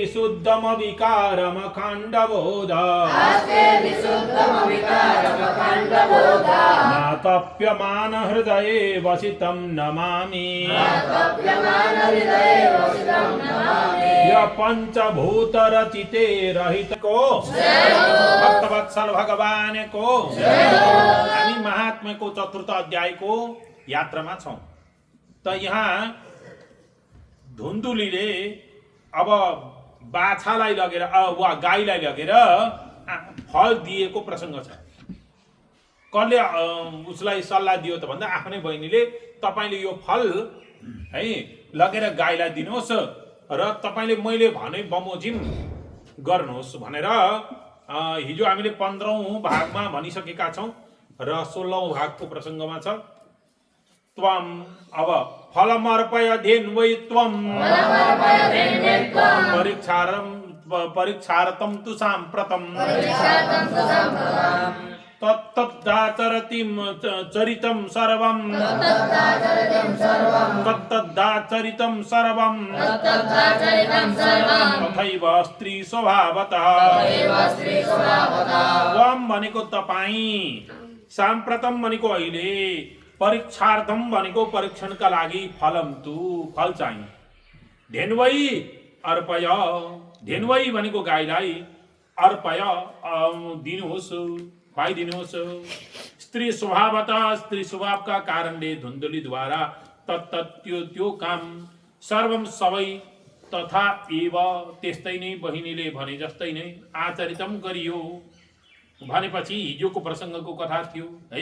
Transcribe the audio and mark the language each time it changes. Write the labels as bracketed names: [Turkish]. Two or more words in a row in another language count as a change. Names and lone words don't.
[Sanskrit] विशुद्धमविकारमखण्डबोध नातप्यमान हृदये वसितं नमामि [Nepali] पंचभूतरचिते रहितको भक्तवत्सल भगवानको हामी महात्म्यको चतुर्थ अध्यायको यात्रामा छौँ। त यहाँ धुन्दुलीले अब बाछालाई लगेर वा गाईलाई लगेर फल दिएको प्रसङ्ग छ। कसले उसलाई सल्लाह दियो त भन्दा आफ्नै बहिनीले, तपाईँले यो फल है लगेर गाईलाई दिनुहोस् र तपाईँले मैले भने बमोजिम गर्नुहोस् भनेर हिजो हामीले 15औं भागमा भनिसकेका छौँ र 16औं भागको प्रसङ्गमा छ। [Sanskrit] त्वम अब फलमर्पय धेन्वै त्वम परीक्षार्थं तु साम्प्रतम् तत्तदाचरतिं चरितं सर्वं तत्तदाचरितं सर्वं तथैव स्त्री स्वभावतः। [Nepali] त्वम भनेको तपाईँ, साम्प्रतम भनेको अहिले, परीक्षार्थम भनेको परीक्षणका लागि, [Sanskrit] फलम तु [Nepali] फल चाहिँ, [Sanskrit] धेन्वै अर्पय, [Nepali] धेन्वै भनेको गाईलाई, अर्पय दिनुहोस्, खुवाइदिनुहोस्, [Sanskrit] स्त्री स्वभावतः [Nepali] स्त्री स्वभावका कारणले धुन्धुलीद्वारा त्यो काम सर्वम सबै [Sanskrit] तथा एव [Nepali] त्यस्तै नै बहिनीले भने जस्तै नै आचरितम गरियो भनेपछि हिजोको प्रसङ्गको कथा थियो है।